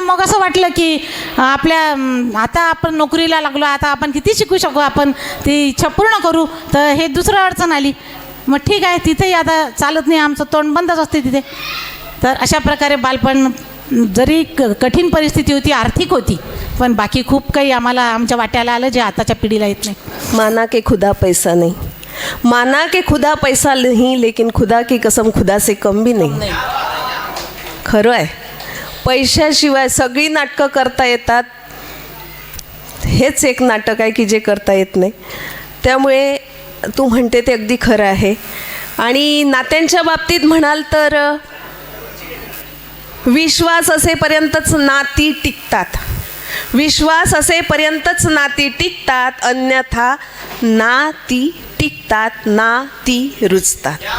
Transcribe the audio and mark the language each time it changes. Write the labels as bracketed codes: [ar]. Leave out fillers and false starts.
[mr] मग असं वाटलं की आता आपण नोकरीला लागलो, आता आपण किती शिकू शकू, आपण ती इच्छा पूर्ण करू. तर हे दुसरं अडचण आली. मग ठीक आहे, तिथेही आता चालत नाही, आमचं तोंड बंदच असते तिथे. तर अशा प्रकारे बालपण, जरी कठीण परिस्थिती होती, आर्थिक होती, पण बाकी खूप काही आम्हाला आमच्या वाट्याला आलं जे आताच्या पिढीला येत नाही. [hi] माना के खुदा पैसा नहीं, माना के खुदा पैसा नहीं, लेकिन खुदा की कसम खुदा से कम भी नहीं. [mr] खरं आहे, पैशाशिवाय सगळी नाटकं करता येतात, हेच एक नाटक आहे की जे करता येत नाही. त्यामुळे तू म्हणते ते अगदी खरं आहे. आणि नात्यांच्या बाबतीत म्हणाल तर विश्वास असेपर्यंतच नाती टिकतात, विश्वास असेपर्यंतच नाती टिकतात, अन्यथा नाती टिकतात, नाती रुजतात.